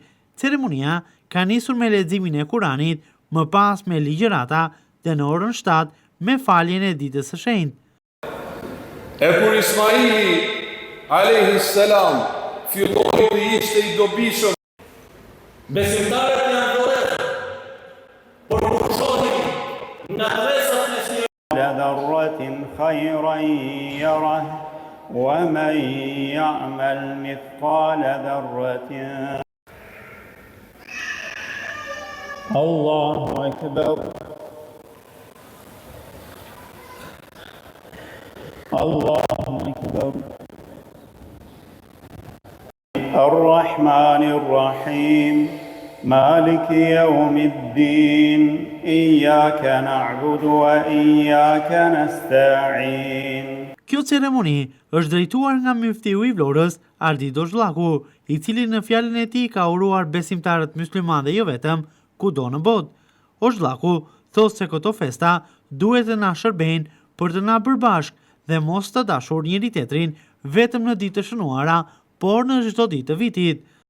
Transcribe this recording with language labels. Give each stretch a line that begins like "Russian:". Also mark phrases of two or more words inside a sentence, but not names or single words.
Albanian: Ceremonia ka nisur me leximin e Kuranit, më pas me ligjërata dhe në orën 7 me faljen e ditës së shenjtë. E kur Ismaili
Arabic: عليه السلام
Albanian: filloi të ishte i dobishëm, besimtarët janë dorë, por pushohen nga tresat e së
Arabic: ذرة خيرا يره ومن يعمل مثقال ذرة الله أكبر الله أكبر الرحمن الرحيم مالك يوم الدين إياك نعبد وإياك نستعين.
Albanian: Kjo ceremoni është drejtuar nga muftiu i Vlorës, Ardi Dozhllaku, i cili në fjalën e tij ka uruar besimtarët musliman dhe jo vetëm kudo në botë. Dozhllaku thotë se këto festa duhet të na shërbejnë për të na bërë bashkë dhe mos të dashur njëri tjetrin vetëm në ditë të shënuara, por në çdo ditë të vitit.